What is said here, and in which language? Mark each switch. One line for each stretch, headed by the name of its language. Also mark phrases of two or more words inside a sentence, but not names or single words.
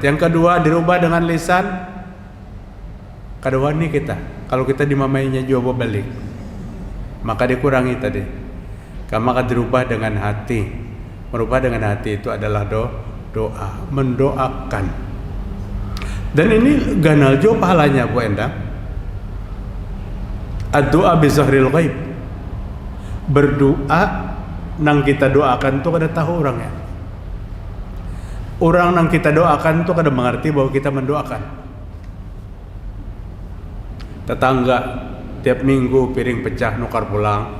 Indonesian: Yang kedua, dirubah dengan lisan. Kedua nih kita, kalau kita dimamainya jawab balik, maka dikurangi tadi. Maka dirubah dengan hati. Merubah dengan hati itu adalah doa, mendoakan.
Banjar: Dan ini ganal jo pahalanya, Bu Endang.
Arabic: الدعاء بظهر الغيب.
Banjar: Berdoa nang kita doakan tu kada tahu orang ya. Orang nang kita doakan tu kada mengerti bahwa kita mendoakan. Tetangga tiap minggu piring pecah nukar pulang.